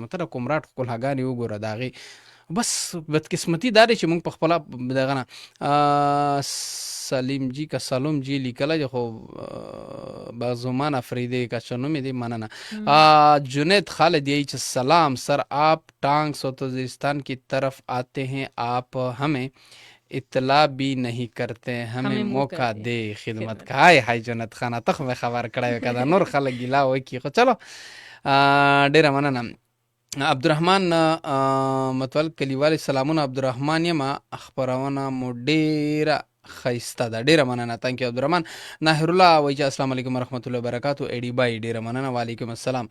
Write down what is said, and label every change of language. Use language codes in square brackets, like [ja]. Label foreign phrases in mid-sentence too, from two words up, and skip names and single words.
[ps] ته د کومراټ ښکلاګانې وګوره د هغې بس بدقسمتي دا دی چې موږ په خپله دغه نه سلیم جی که سلوم جی لیکلی دی خو بغزومان افریدی که چه نوم دی مننه. [ur] جنید خالد یہی چې سلام سر آپ ٹانگ سوتوزستان کی طرف آتے ہیں آپ ہمیں اطلاع بھی نہیں کرتے ہمیں موقع دے خدمت کا. [ps] های های جنت خانه ته خو مې خبر کړی که دا نور خلک ګیلا وکړي خو چلو ډېره مننه. عبدالرحمن متول کلیوالي سلامونه عبدالرحمن یم، خپرونه مو ډېره ښایسته ده، ډېره مننه. تانک یو عبدالرحمن. ناهر الله وایي چې [ar] السلام علیکم ورحمت الله وبرکاتو. [ps] ایډي بای ډېره مننه، [ar] وعلیکم السلام.